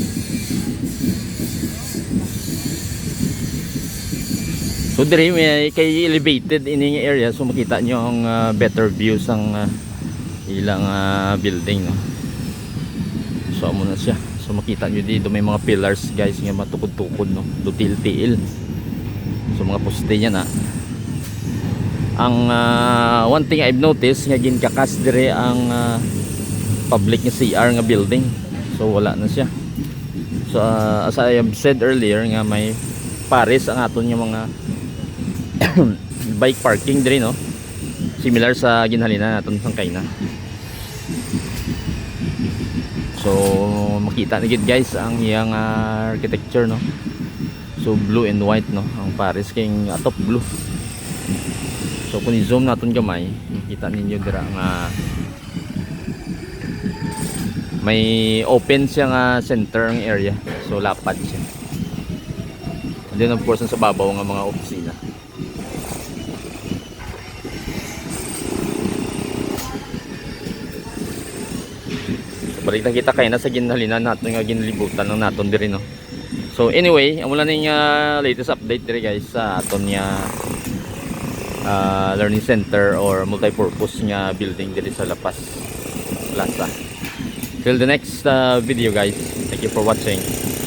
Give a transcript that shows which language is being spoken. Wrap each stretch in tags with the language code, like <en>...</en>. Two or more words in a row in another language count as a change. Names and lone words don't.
<hil>So diri may kay elevated ini nga area so makita nyo ang</hil> <en>better views</en> <hil>ang ilang building no. So amo na siya. So makita nyo dito may mga pillars guys nga matukod-tukod no, dutil-tiil. So mga poste niya na. Ang</hil> <en>one thing I've noticed</en> <hil>nga ginkakas dire ang public nga CR nga building. So wala na siya. So</hil> <en>as I have said earlier</en> <hil>nga may pares ang aton nga mga bike parking dire no. Similar sa ginhalina naton sang Kayna. So makita na gid guys ang iyang architecture no. So</hil> <en>blue and white</en> <hil>no ang pares kay atop blue. So kung i-zoom natin gamay, makita ninyo dira nga may open siya nga center ng area. So lapad siya.</hil> <en>And then of course</en> <hil>sa babaw nga mga opisina. So balik na kita kay nasa ginhalinan natin nga ginlibutan ng naton diri no.</hil> <en>So anyway,</en> <hil>amo lang ning</hil> <en>latest update</en> <hil>diri guys sa aton nga</hil> <en>learning center or multi-purpose</en> <hil>nga building dito sa La Paz Plaza.</hil> <en>Till the next video guys. Thank you for watching.</en>